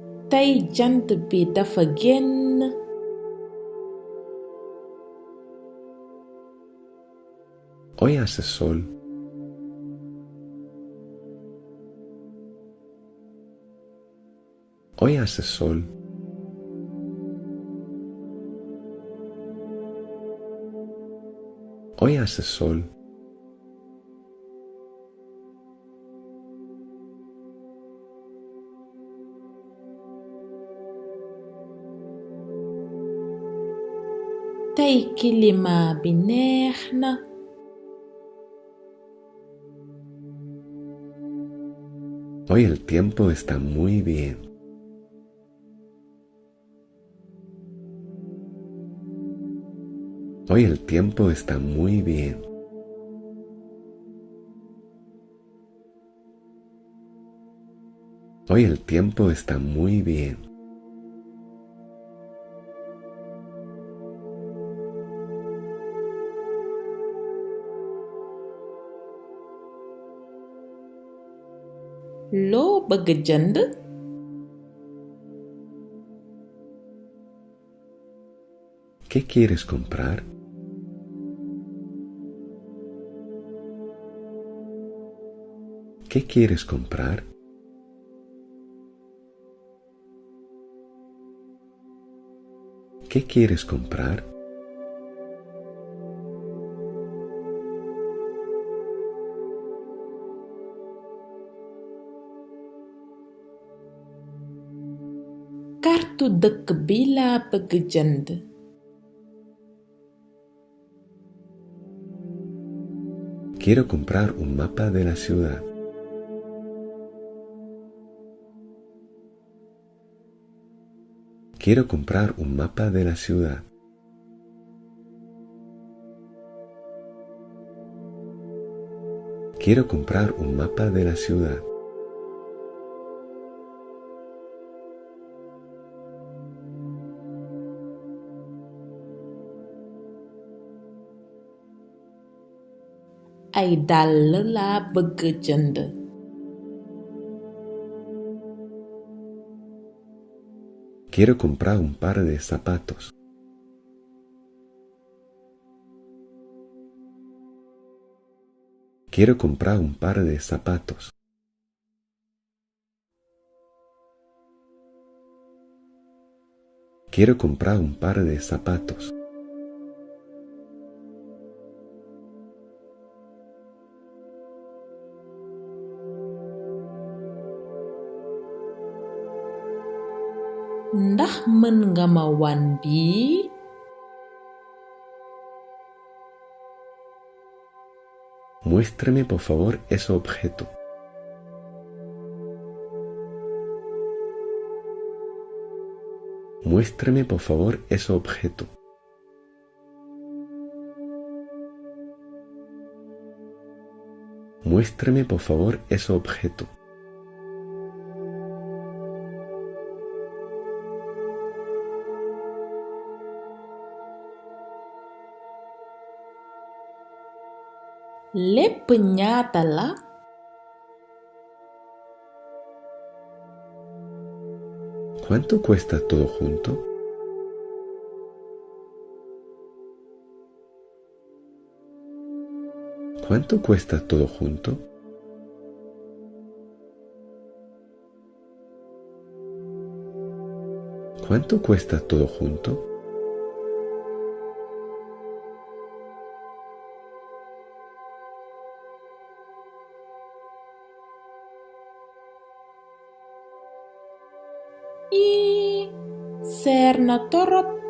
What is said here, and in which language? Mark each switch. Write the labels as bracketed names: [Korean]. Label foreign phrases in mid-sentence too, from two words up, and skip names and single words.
[Wolof] Tey jant bi dafa génn. [Spanish] Hoy hace sol. Hoy hace sol. Hoy hace sol. [Wolof] Tey climat bi neex na. [Spanish] Hoy el tiempo está muy bien. Hoy el tiempo está muy bien. Hoy el tiempo está muy bien. [Wolof] Loo bëgg jënd? [Spanish] ¿Qué quieres comprar? ¿Qué quieres comprar? ¿Qué quieres comprar? [Wolof] Kartu dëkk bi laa bëgg jënd. [Spanish] Quiero comprar un mapa de la ciudad. Quiero comprar un mapa de la ciudad. Quiero comprar un mapa de la ciudad. [Wolof] Ay dàll laa bëgg jënd. [Spanish] Quiero comprar un par de zapatos. Quiero comprar un par de zapatos. Quiero comprar un par de zapatos. [Wolof] Ndax mën nga ma wan bii? [Spanish] Muéstrame por favor ese objeto. Muéstrame por favor ese objeto. Muéstrame por favor ese objeto. [Wolof] Lépp ñaata la? [Spanish] ¿Cuánto cuesta todo junto? ¿Cuánto cuesta todo junto? ¿Cuánto cuesta todo junto? [Wolof] Seer na torop.